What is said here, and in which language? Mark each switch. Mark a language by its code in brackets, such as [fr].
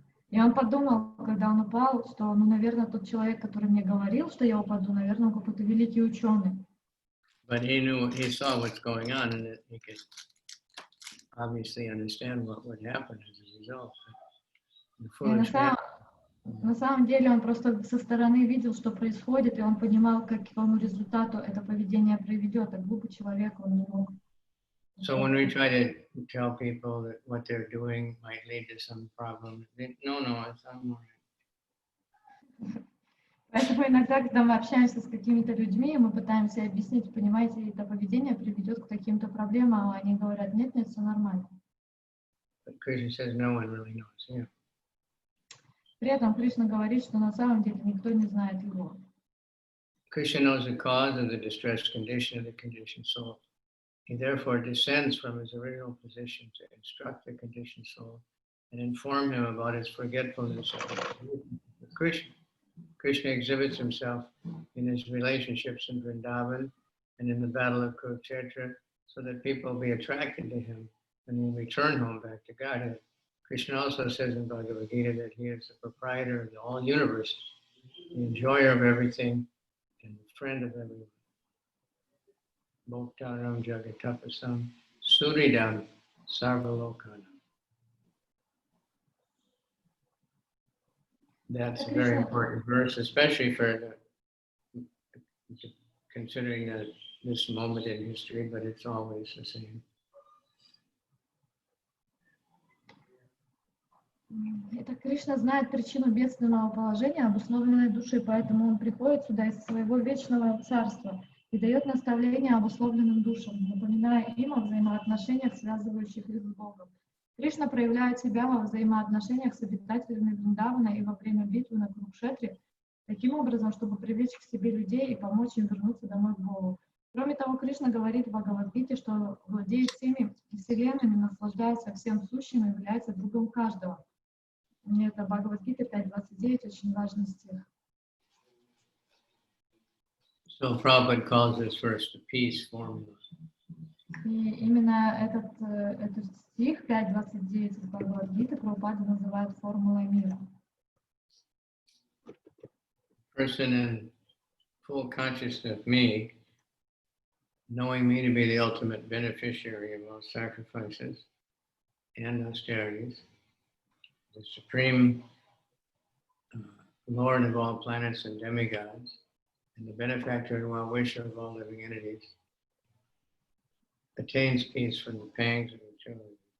[ru] И он подумал, когда он упал, что, наверное, тот человек, который мне говорил, что я упаду, наверное, он какой-то великий ученый. [en] But he saw what's going on, and he could obviously understand what would happen as a result. [ru] На самом деле он просто со стороны видел, что происходит, и он понимал, к какому результату это поведение приведет. А глупый человек, он не мог. [en] So when we try to tell people that what they're doing might lead to some problem, no, it's not more. [ru] Поэтому иногда, когда мы общаемся с какими-то людьми, мы пытаемся объяснить, понимаете, это поведение приведет к каким-то проблемам, а они говорят, нет, все нормально. [en] But Krishna says no one really knows. Yeah. [ru] При этом Кришна говорит, что на самом деле никто не знает его. [en] Krishna knows the cause of the distressed condition of the conditioned soul. He therefore descends from his original position to instruct the conditioned soul and inform him about his forgetfulness with Krishna. Krishna exhibits himself in his relationships in Vrindavan and in the battle of Kurukshetra so that people will be attracted to him and will return home back to Godhead. Krishna also says in Bhagavad Gita that he is the proprietor of all universes, the enjoyer of everything, and the friend of everyone. [sa] Bhoktaram jagatapasam suridam sarvalokanam. [en] That's a very important verse, especially for considering this moment in history, but it's always the same. [ru] Это Кришна знает причину бедственного положения обусловленной души, поэтому он приходит сюда из своего вечного царства и дает наставления обусловленным душам, напоминая им о взаимоотношениях, связывающих их с Богом. Кришна проявляет себя во взаимоотношениях с обитателями Вриндавана и во время битвы на Курукшетре, таким образом, чтобы привлечь к себе людей и помочь им вернуться домой к Богу. Кроме того, Кришна говорит в Бхагавад-гите, что владеет всеми вселенными, наслаждается всем сущим и является другом каждого. И это Бхагавад-гита 5.29, очень важный стих. [en] So Prabhupada calls this verse the peace formula. [ru] И именно этот стих 5.29 из Бхагавад-гиты Прабхупада называет формулой мира. [en] Person in full consciousness of me, knowing me to be the ultimate beneficiary of all sacrifices and austerities, the supreme Lord of all planets and demigods, and the benefactor and well-wisher of all living entities, attains peace from the pangs of eternity.